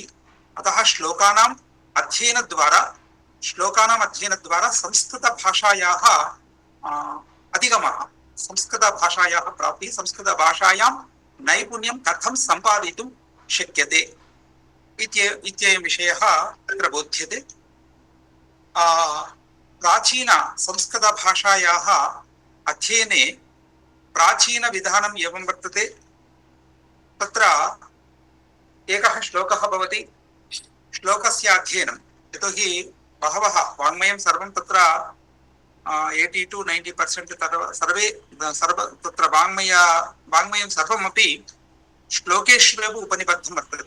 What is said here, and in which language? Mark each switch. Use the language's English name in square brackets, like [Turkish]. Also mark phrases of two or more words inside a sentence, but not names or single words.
[Sanskrit] అతః శ్లోకానాం అధ్యయన ద్వారా సంస్కృత భాషాయాः అధిగమः, సంస్కృత భాషాయాः ప్రాప్తి, సంస్కృత భాషాయాం నైపుణ్యం కథం సంపాదితుం శక్యతే ఇత్యయం విషయः తత్ర బోధ్యతే. ప్రాచీన సంస్కృత భాషాయాः అధ్యయనే ప్రాచీన విధానం ఏవం వర్తతే. తత్ర एकः श्लोकः भवति, श्लोकस्य अध्ययनं, यतोहि बहवः वाङ्मयं सर्वं तत्र 80 to 90% तत्र वाङ्मयं सर्वमपि श्लोकेष्वेव उपनिबद्धं वर्तते.